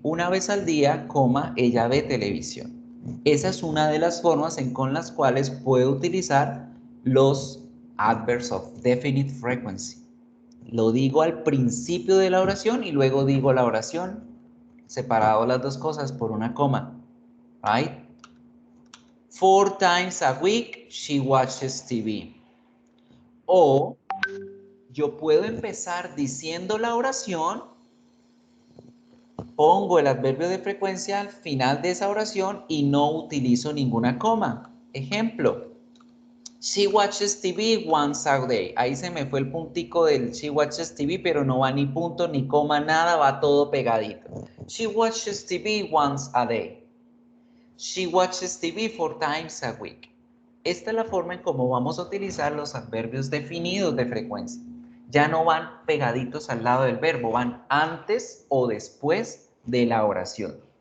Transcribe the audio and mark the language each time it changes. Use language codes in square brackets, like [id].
[es] Una vez al día, coma, ella ve televisión. Esa es una de las formas con las cuales puedo utilizar los adverbs of definite frequency. Lo digo al principio de la oración y luego digo la oración separado las dos cosas por una coma. [en] Right? 4 times a week she watches TV. [es] O yo puedo empezar diciendo la oración, pongo el adverbio de frecuencia al final de esa oración y no utilizo ninguna coma. Ejemplo, [en] she watches TV once a day. [es] Ahí se me fue el puntico del she watches TV, pero no va ni punto, ni coma, nada, va todo pegadito. [en] She watches TV once a day. She watches TV 4 times a week. [es] Esta es la forma en cómo vamos a utilizar los adverbios definidos de frecuencia. Ya no van pegaditos al lado del verbo, van antes o después de la oración.